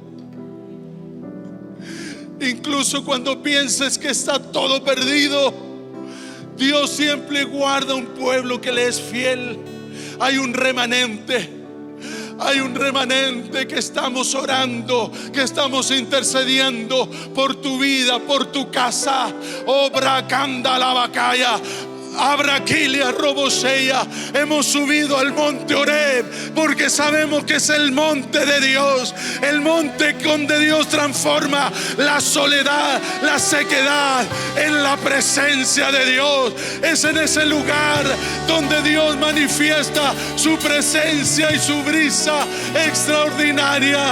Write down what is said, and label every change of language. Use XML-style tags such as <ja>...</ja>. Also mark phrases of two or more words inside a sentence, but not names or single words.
<es>Incluso cuando pienses que está todo perdido, Dios siempre guarda un pueblo que le es fiel. Hay un remanente. Hay un remanente que estamos orando, que estamos intercediendo por tu vida, por tu casa. Obra canda la bacaya. Abraquilia roboseya. Hemos subido al monte Oreb porque sabemos que es el monte de Dios, el monte donde Dios transforma la soledad, la sequedad en la presencia de Dios. Es en ese lugar donde Dios manifiesta su presencia y su brisa extraordinaria.</es>